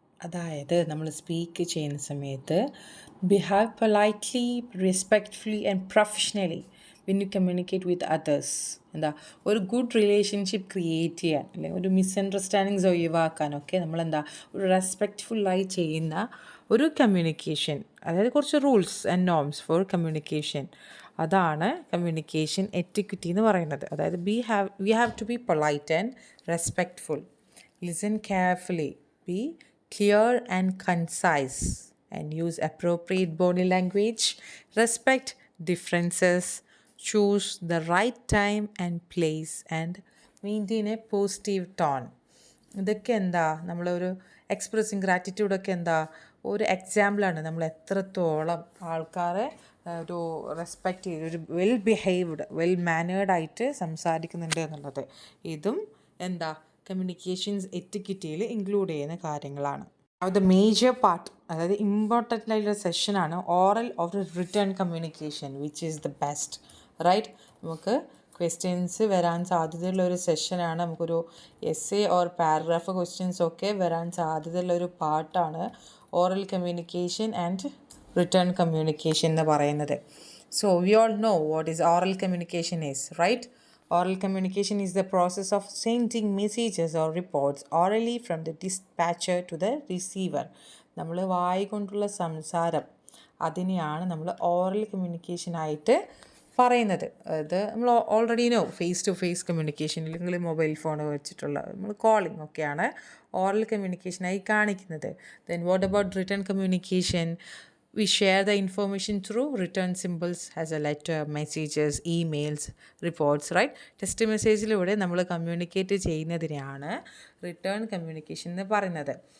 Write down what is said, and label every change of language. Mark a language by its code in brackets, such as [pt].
[ml] അതായത് നമ്മൾ സ്പീക്ക് ചെയ്യുന്ന സമയത്ത് [en] Behave politely, respectfully and professionally when you communicate with others. [ml] ഒരു ഗുഡ് റിലേഷൻഷിപ്പ് ക്രിയേറ്റ് ചെയ്യാൻ അല്ലെങ്കിൽ ഒരു മിസ്അണ്ടർസ്റ്റാൻഡിങ്സ് ഒഴിവാക്കാനൊക്കെ നമ്മൾ ഒരു റെസ്പെക്റ്റ്ഫുള്ളായി ചെയ്യുന്ന ഒരു കമ്മ്യൂണിക്കേഷൻ, അതായത് കുറച്ച് [en] rules and norms for communication, [ml] അതാണ് കമ്മ്യൂണിക്കേഷൻ എറ്റിക്വിറ്റി എന്ന് പറയുന്നത്. [en] അതായത് we have to be polite and respectful, listen carefully, be clear and concise, and use appropriate body language, respect differences, choose the right time and place, and maintain a positive tone. [ml] ഇതൊക്കെ നമ്മളൊരു expressing ഗ്രാറ്റിറ്റ്യൂഡൊക്കെ ഒരു എക്സാമ്പിളാണ് നമ്മൾ എത്രത്തോളം ആൾക്കാരെ ഒരു respect ചെയ്ത് ഒരു വെൽ ബിഹേവ്ഡ്, വെൽ മാനേർഡായിട്ട് സംസാരിക്കുന്നുണ്ട് എന്നുള്ളത്. ഇതും കമ്മ്യൂണിക്കേഷൻസ് എറ്റിക്വിറ്റിയിൽ ഇൻക്ലൂഡ് ചെയ്യുന്ന കാര്യങ്ങളാണ്. [en] the major part, [ml] അതായത് ഇമ്പോർട്ടൻ്റ് ആയിട്ടുള്ള സെഷനാണ് [en] Oral or written communication, which is the best, right? [ml] നമുക്ക് ക്വസ്റ്റ്യൻസ് വരാൻ സാധ്യതയുള്ള ഒരു സെഷനാണ്. നമുക്കൊരു എസ്സേ ഓർ പാരഗ്രാഫ് ക്വസ്റ്റ്യൻസ് ഒക്കെ വരാൻ സാധ്യതയുള്ള ഒരു പാർട്ടാണ് oral communication and written communication എന്ന് പറയുന്നത്. [en] So we all know what is oral communication is, right? Oral communication is the process of sending messages or reports orally from the dispatcher to the receiver. [ml] നമ്മൾ വായി കൊണ്ടുള്ള സംസാരം, അതിനെയാണ് നമ്മൾ oral കമ്മ്യൂണിക്കേഷനായിട്ട് പറയുന്നത്. അത് നമ്മൾ already know, face to face communication അല്ലെങ്കിൽ മൊബൈൽ ഫോൺ വെച്ചിട്ടുള്ള നമ്മൾ കോളിംഗ് ഒക്കെയാണ് ഓറൽ കമ്മ്യൂണിക്കേഷനായി കാണിക്കുന്നത്. [en] Then what about return communication? We share the information through return symbols as a letter, messages, emails, reports, right? [ml] Text മെസ്സേജിലൂടെ നമ്മൾ communicate ചെയ്യുന്നതിനെയാണ് written communication എന്ന് പറയുന്നത്.